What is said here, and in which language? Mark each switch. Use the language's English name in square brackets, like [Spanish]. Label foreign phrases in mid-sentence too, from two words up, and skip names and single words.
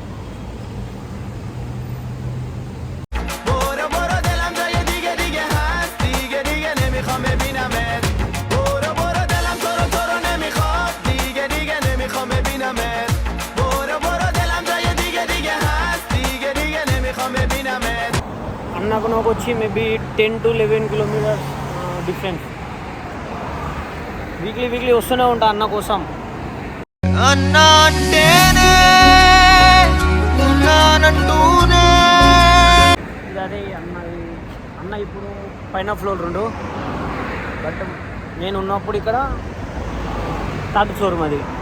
[Persian] برو برو دلم جای دیگه هست، دیگه نمیخوام ببینمت. برو برو دلم تو رو نمیخواد، دیگه نمیخوام ببینمت. برو برو دلم جای دیگه هست، دیگه نمیخوام ببینمت. [Telugu] అన్నకు నాకు వచ్చి [English] maybe 10 to 11 kilometers difference. [Telugu] వీక్లీ వస్తూనే ఉంటా అన్న కోసం. అన్నా అంటేనే ఉన్నానంటూనే. అదే అన్న ఇప్పుడు పైన ఫ్లోర్ 2, బట్ నేను ఉన్నప్పుడు ఇక్కడ 3rd ఫ్లోర్ మాది.